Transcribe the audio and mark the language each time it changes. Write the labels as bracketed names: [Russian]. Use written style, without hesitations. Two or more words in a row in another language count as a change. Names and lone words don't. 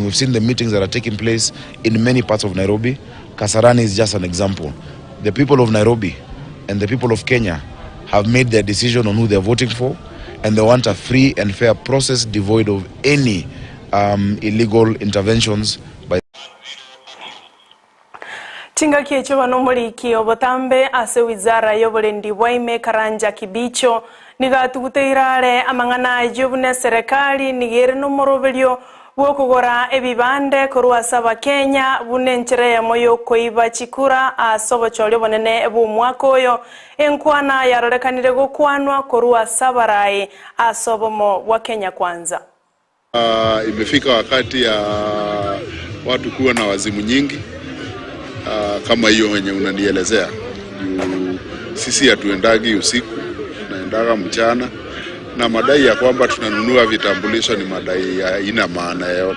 [English] We've seen the meetings that are taking place in many parts of Nairobi. Kasarani is just an example. The people of Nairobi and the people of Kenya have made their decision on who they're voting for, and they want a free and fair process devoid of any illegal interventions by [Gusii] Chinga kiecho banomuliki obotambe ase wizara yoborendi bwaime Karanja Kibicho nigatuguteirare amangana yobune serikali nigere nomorovelyo bwokugora ebibande korwasa Bakenya bunenchire ya moyo koiba chikura asobochoryo bonene bumwaka oyo enkwana yarorekanire gokwanwa korwasa barai asobomo wa Kenya kwanza. [Swahili] Imefika wakati ya watu kuwa na wazimu nyingi kama hiyo wenye unanielezea. Sisi hatuendagi usiku, tunaendaga mchana, na madai ya kwamba tunanunua vitambulisho ni madai ya ina maana yote.